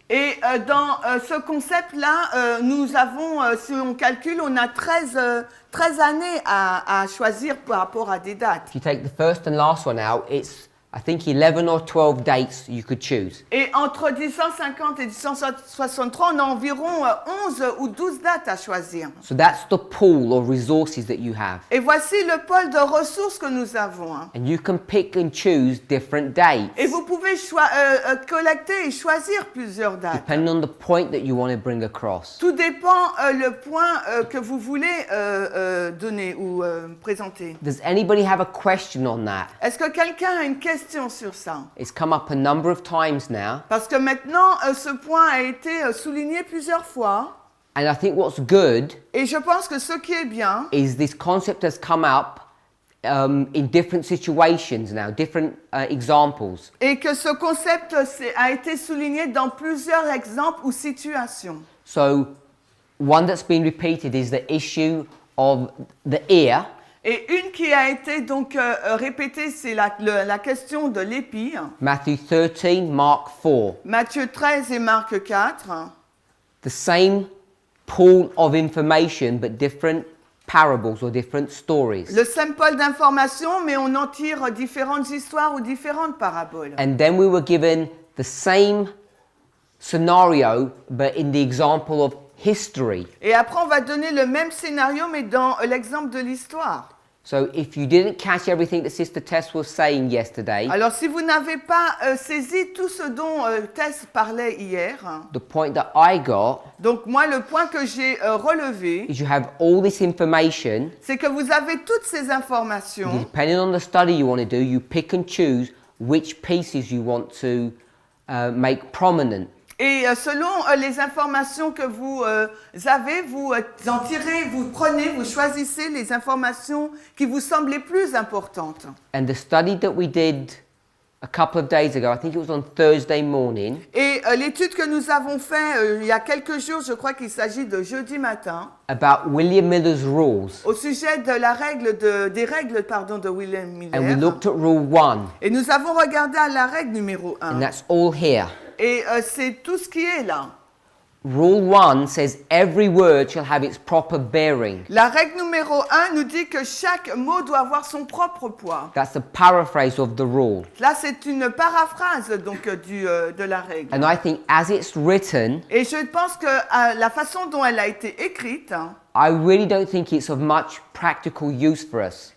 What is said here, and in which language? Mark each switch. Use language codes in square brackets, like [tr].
[fr] Et dans ce concept-là, nous avons, si on calcule, on a 13 années à choisir par rapport à des dates. [en] If you take the first and last one out, it's, I think, 11 or 12 dates you could choose. [fr] Et entre 1850 et 1863, on a environ 11 ou 12 dates à choisir. [en] So that's the pool of resources that you have. [fr] Et voici le pôle de ressources que nous avons. [en] And you can pick and choose different dates, [fr] Et vous pouvez collecter et choisir plusieurs dates. [en] depending on the point that you want to bring across. [fr] Tout dépend le point que vous voulez donner ou présenter. [en] Does anybody have a question on that? [fr] Est-ce que quelqu'un a une question sur ça? [en] It's come up a number of times now. [fr] Parce que maintenant, ce point a été souligné plusieurs fois. [en] And I think what's good [fr] Et je pense que ce qui est bien, [en] is this concept has come up in different situations now, different examples. [fr] et que ce concept a été souligné dans plusieurs exemples ou situations. [en] So one that's been repeated is the issue of the ear. [fr] Et une qui a été donc répétée, c'est la question de l'épi. [en] Matthew 13, Mark 4. [fr] Matthieu 13 et Marc 4. [en] The same pool of information but different parables or different stories. [fr] Le symbole d'information, mais on en tire différentes histoires ou différentes paraboles. [en] And then we were given the same scenario but in the example of history. [fr] Et après, on va donner le même scénario, mais dans l'exemple de l'histoire. [en] So if you didn't catch everything that Sister Tess was saying yesterday, [fr] Alors, si vous n'avez pas saisi tout ce dont Tess parlait hier, [en] the point that I got [fr] donc moi, le point que j'ai relevé, [en] is you have all this information. [fr] c'est que vous avez toutes ces informations. [en] Depending on the study you want to do, you pick and choose which pieces you want to make prominent. [fr] Et selon les informations que vous avez, vous en tirez, vous prenez, vous choisissez les informations qui vous semblent les plus importantes. [en] And the study that we did a couple of days ago, I think it was on Thursday morning, [fr] Et l'étude que nous avons faite il y a quelques jours, je crois qu'il s'agit de jeudi matin, [en] about William Miller's rules. [fr] au sujet de la règle des règles de William [en] And we [fr] Miller. [en] looked at rule 1, [fr] Et nous avons regardé à la règle numéro 1. [en] and that's all here. [fr] Et c'est tout ce qui est là. [en] Rule 1 says every word shall have its proper bearing. [fr] La règle numéro 1 nous dit que chaque mot doit avoir son propre poids. [en] That's a paraphrase of the rule. [fr] Là, c'est une paraphrase donc de la règle. [en] And I think as it's written, [fr] Et je pense que la façon dont elle a été écrite, [en] I really don't think it's of much practical use for us.